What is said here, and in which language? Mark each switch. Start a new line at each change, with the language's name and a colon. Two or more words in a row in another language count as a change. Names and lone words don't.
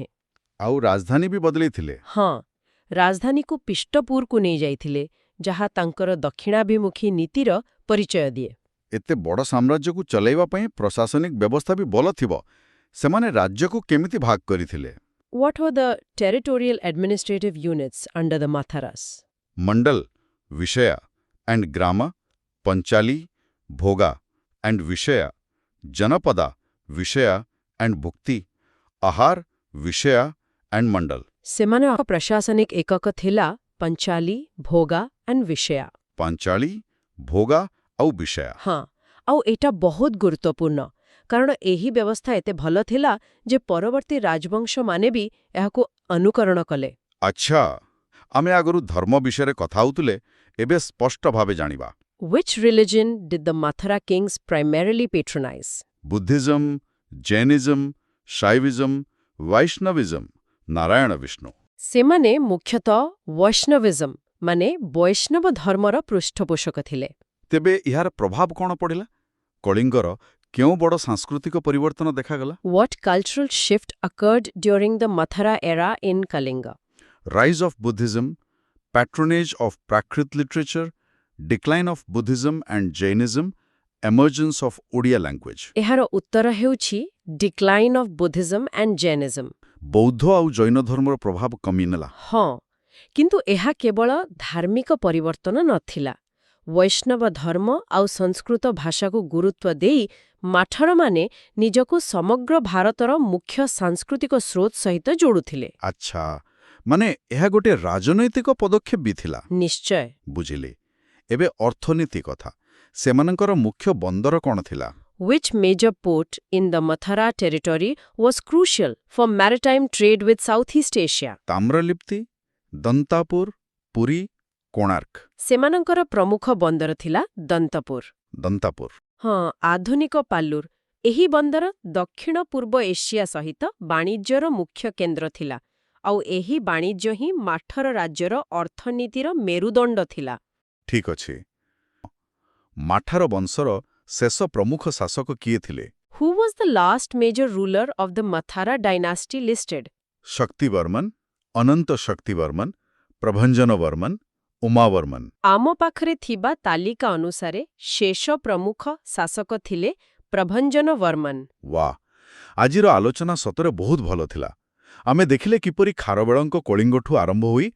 Odia: ଆଉ ରାଜଧାନୀ ବି ବଦଳେଇଥିଲେ। ହଁ, ରାଜଧାନୀକୁ ପିଷ୍ଟପୁରକୁ ନେଇଯାଇଥିଲେ, ଯାହା ତାଙ୍କର ଦକ୍ଷିଣାଭିମୁଖୀ ନୀତିର ପରିଚୟ ଦିଏ। ଏତେ ବଡ଼ ସାମ୍ରାଜ୍ୟକୁ ଚଲାଇବା ପାଇଁ ପ୍ରଶାସନିକ ବ୍ୟବସ୍ଥା ବି ଭଲ ଥିବ। ସେମାନେ ରାଜ୍ୟକୁ କେମିତି ଭାଗ କରିଥିଲେ?
English: What were the territorial administrative units under the Matharas?
Odia: ମଣ୍ଡଲ, ବିଷୟା ଆଣ୍ଡ ଗ୍ରାମ, ପଞ୍ଚାଲି, ଭୋଗା ଆଣ୍ଡ ବିଷୟା, ଜନପଦା, ବିଷୟା ଆଣ୍ଡ ଭୁକ୍ତି, ଆହାର, ବିଷୟା ଆଣ୍ଡ ମଣ୍ଡଲ। ସେମାନଙ୍କ ପ୍ରଶାସନିକ ଏକକ ଥିଲା ପଞ୍ଚାଲି, ଭୋଗା ଆଣ୍ଡ ବିଷୟା। ପାଞ୍ଚାଳି, ଭୋଗା ଆଉ ବିଷୟା। ହଁ, ଆଉ ଏଇଟା ବହୁତ ଗୁରୁତ୍ୱପୂର୍ଣ୍ଣ, କାରଣ ଏହି ବ୍ୟବସ୍ଥା ଏତେ ଭଲ ଥିଲା ଯେ ପରବର୍ତ୍ତୀ ରାଜବଂଶମାନେ ବି ଏହାକୁ ଅନୁକରଣ କଲେ। ଆଚ୍ଛା, ଆମେ ଆଗରୁ ଧର୍ମ ବିଷୟରେ କଥା ହେଉଥିଲେ, ଏବେ ସ୍ପଷ୍ଟ ଭାବେ ଜାଣିବା।
English: Which religion did the Mathura kings primarily patronize? Buddhism, Jainism, Shaivism, Vaishnavism, ନାରାୟଣ ବିଷ୍ଣୁ।
Odia: ସେମାନେ ମୁଖ୍ୟତଃ ବୈଷ୍ଣବିଜମ ମାନେ ବୈଷ୍ଣବ ଧର୍ମର ପୃଷ୍ଠପୋଷକ ଥିଲେ। ତେବେ ଏହାର ପ୍ରଭାବ କ'ଣ ପଡ଼ିଲା? କଳିଙ୍ଗର କେଉଁ ବଡ଼ ସାଂସ୍କୃତିକ ପରିବର୍ତ୍ତନ ଦେଖାଗଲା?
English: What cultural shift occurred during the Mathura era in Kalinga? Rise of Buddhism, patronage of Prakrit literature, decline of Buddhism and Jainism, emergence of Odia language.
Odia: ଏହାର ଉତ୍ତର ହେଉଛି
English: decline of Buddhism and Jainism.
Odia: ବୌଦ୍ଧ ଆଉ ଜୈନ ଧର୍ମର ପ୍ରଭାବ କମିନେଲା। ହଁ, କିନ୍ତୁ ଏହା କେବଳ ଧାର୍ମିକ ପରିବର୍ତ୍ତନ ନଥିଲା। ବୈଷ୍ଣବ ଧର୍ମ ଆଉ ସଂସ୍କୃତ ଭାଷାକୁ ଗୁରୁତ୍ୱ ଦେଇ ମାଠରମାନେ ନିଜକୁ ସମଗ୍ର ଭାରତର ମୁଖ୍ୟ ସାଂସ୍କୃତିକ ସ୍ରୋତ ସହିତ ଯୋଡୁଥିଲେ। ଆଚ୍ଛା, ମାନେ ଏହା ଗୋଟେ ରାଜନୈତିକ ପଦକ୍ଷେପ ବି ଥିଲା। ନିଶ୍ଚୟ। ବୁଝିଲେ। ଏବେ ଅର୍ଥନୀତି କଥା। ସେମାନଙ୍କର ମୁଖ୍ୟ ବନ୍ଦର କ'ଣ ଥିଲା?
English: Which major port in the Mathura territory was crucial for maritime trade with Southeast Asia?
Odia: ତାମ୍ରଲିପ୍ତି, ଦନ୍ତାପୁର, ପୁରୀ, କୋଣାର୍କ। ସେମାନଙ୍କର ପ୍ରମୁଖ ବନ୍ଦର ଥିଲା ଦନ୍ତପୁର। ଦନ୍ତାପୁର। ହଁ, ଆଧୁନିକ ପାଲ୍ଲୁର। ଏହି ବନ୍ଦର ଦକ୍ଷିଣ ପୂର୍ବ ଏସିଆ ସହିତ ବାଣିଜ୍ୟର ମୁଖ୍ୟ କେନ୍ଦ୍ର ଥିଲା, ଆଉ ଏହି ବାଣିଜ୍ୟ ହିଁ ମାଠର ରାଜ୍ୟର ଅର୍ଥନୀତିର ମେରୁଦଣ୍ଡ ଥିଲା। ଠିକ୍ ଅଛି। ମାଠାର ବଂଶର ଶେଷ ପ୍ରମୁଖ ଶାସକ କିଏ ଥିଲେ?
English: Who was the last major ruler of the Mathura dynasty listed?
Odia: ଶକ୍ତିବର୍ମନ, ଅନନ୍ତ ଶକ୍ତିବର୍ମନ, ପ୍ରଭଞ୍ଜନବର୍ମନ, ଉମାବର୍ମନ। ଆମ ପାଖରେ ଥିବା ତାଲିକା ଅନୁସାରେ ଶେଷ ପ୍ରମୁଖ ଶାସକ ଥିଲେ ପ୍ରଭଞ୍ଜନବର୍ମନ। ୱା, ଆଜିର ଆଲୋଚନା ସତରେ ବହୁତ ଭଲ ଥିଲା। ଆମେ ଦେଖିଲେ କିପରି ଖାରବେଳଙ୍କ କଳିଙ୍ଗଠୁ ଆରମ୍ଭ ହୋଇ